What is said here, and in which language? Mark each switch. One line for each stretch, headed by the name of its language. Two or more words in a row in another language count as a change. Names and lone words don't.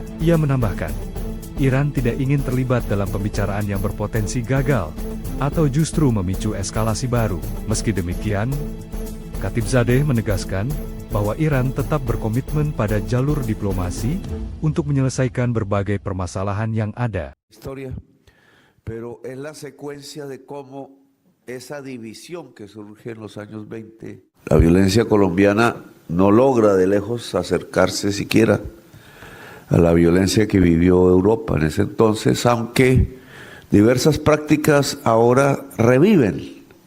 Indonesian: Ia menambahkan, Iran tidak ingin terlibat dalam pembicaraan yang berpotensi gagal atau justru memicu eskalasi baru. Meski demikian, Khatibzadeh menegaskan bahwa Iran tetap berkomitmen pada jalur diplomasi untuk menyelesaikan berbagai permasalahan yang ada.
Spanish: Pero es la secuencia de cómo esa división que surge en los años 20. La violencia colombiana no logra de lejos acercarse siquiera a la violencia que vivió Europa en ese entonces, aunque diversas prácticas ahora reviven.